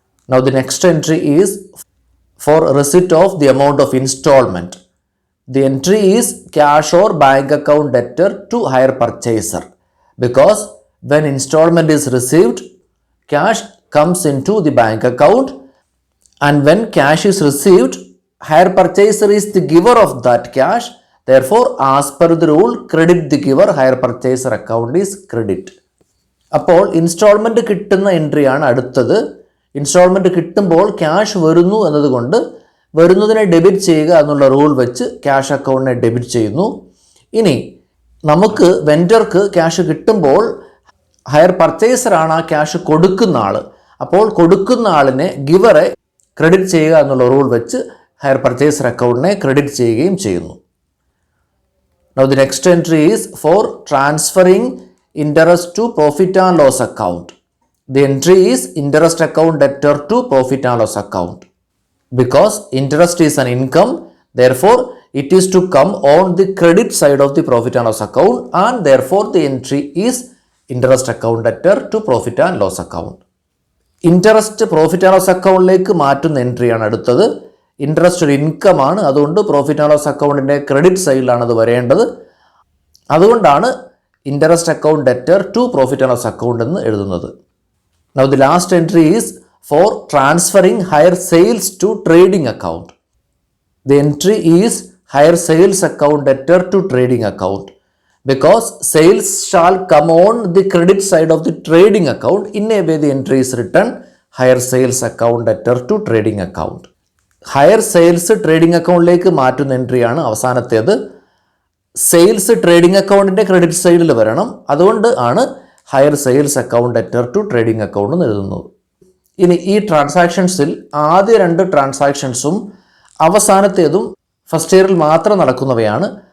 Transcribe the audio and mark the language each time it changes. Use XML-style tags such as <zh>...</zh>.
<en>Now the next entry is for receipt of the amount of installment. The entry is cash or bank account debtor to hire purchaser. Because when installment is received, cash comes into the bank account, and when cash is received, hire purchaser is the giver of that cash. Therefore, as per the rule, credit the giver, hire purchaser account is credit.</en> <ml>അപ്പോൾ instalment കിട്ടുന്ന എൻട്രിയാണ് അടുത്തത്. Instalment കിട്ടുമ്പോൾ cash വരുന്നു എന്നതുകൊണ്ട് വരുന്നതിനെ debit ചെയ്യുക എന്നുള്ള rule വെച്ച് ക്യാഷ് അക്കൗണ്ടിനെ ഡെബിറ്റ് ചെയ്യുന്നു. ഇനി നമുക്ക് വെൻഡർക്ക് ക്യാഷ് കിട്ടുമ്പോൾ ഹയർ പർച്ചേസറാണ് ആ ക്യാഷ് കൊടുക്കുന്ന ആൾ. അപ്പോൾ കൊടുക്കുന്ന ആളിനെ ഗിവറെ ക്രെഡിറ്റ് ചെയ്യുക എന്നുള്ള റൂൾ വെച്ച് ഹയർ പർച്ചേസർ അക്കൗണ്ടിനെ ക്രെഡിറ്റ് ചെയ്യുകയും ചെയ്യുന്നു.</ml> <en>Now the next entry is for transferring interest to profit and loss account. The entry is interest account debtor to profit and loss account. Because interest is an income, therefore it is to come on the credit side of the profit and loss account, and therefore the entry is interest account debtor to profit and loss account.</en> <ml>Interest profit and loss അക്കൗണ്ടിലേക്ക് മാറ്റുന്ന എൻട്രിയാണ് അടുത്തത്. Interest ഒരു income ആണ്, അതുകൊണ്ട് profit and loss അക്കൗണ്ടിൻ്റെ credit സൈഡിലാണ് അത് വരേണ്ടത്. അതുകൊണ്ടാണ് interest account debtor to profit and loss account എന്ന് എഴുതുന്നത്.</ml> <en>Now the last entry is for transferring higher sales to trading account. The entry is higher sales account debtor to trading account. Because sales shall come on the credit side of the trading account, in a way the entry is written higher sales account debtor to trading account.</en> <ml>Higher sales trading അക്കൗണ്ടിലേക്ക് മാറ്റുന്ന എൻട്രിയാണ് അവസാനത്തേത്. Sales trading അക്കൗണ്ടിൻ്റെ credit സൈഡിൽ വരണം, അതുകൊണ്ട് ആണ് higher sales account debtor to trading account എന്ന് എഴുതുന്നത്. ഇനി ഈ ട്രാൻസാക്ഷൻസിൽ ആദ്യ രണ്ട് ട്രാൻസാക്ഷൻസും അവസാനത്തേതും ഫസ്റ്റ് ഇയറിൽ മാത്രം നടക്കുന്നവയാണ്.</ml>